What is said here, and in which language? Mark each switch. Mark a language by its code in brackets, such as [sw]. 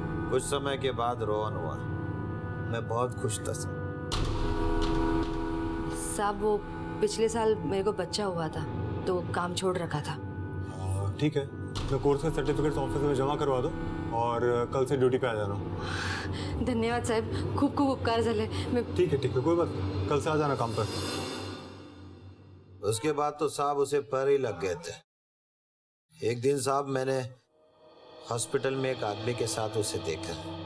[hi] कुछ समय के बाद रोहन हुआ. मैं बहुत खुश था साहब. वो पिछले साल मेरे को बच्चा हुआ था तो काम छोड़ रखा था. ठीक है, तो कोर्स का सर्टिफिकेट ऑफिस में जमा करवा दो और कल से ड्यूटी पे आ जाना. [mr] धन्यवाद साहेब, खूप खूप उपकार झाले. [hi] मैं ठीक है कोई बात नहीं, कल से आ जाना काम पर. उसके बाद तो साहब उसे पर ही लग गए थे. एक दिन साहब मैंने हॉस्पिटल में एक आदमी के साथ उसे देखा.